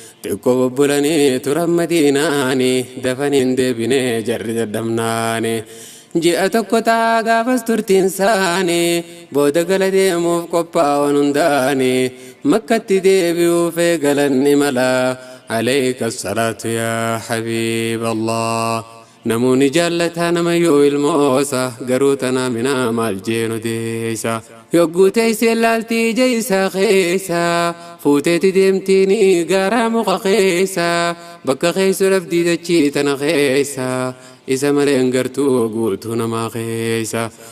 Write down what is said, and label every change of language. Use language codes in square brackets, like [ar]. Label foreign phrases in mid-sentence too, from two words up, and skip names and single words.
[om] Xiqqoo bobbulanii turan Madiinaani, dafaniin deebinee jarri dadhabnaani. Ji'a tokko ta'a gaafas turtiin isaani, booda gala deemuuf qophaa'an hundaani, Makkatti deebi'uuf eegalan imala. [ar] عليك الصلاة يا حبيب الله. [om] Namoonni jaallataa nama yoo ilmoosa, garuu tana minaa maal jeenu deeysa. Yogguu teessee laaltii ija isaa keessa, fuuteeti deemtiini gaara muka keessa, bakka keessa dhabdii dachii tana keessa, isa malee hin gartuu guutuu namaa keessa.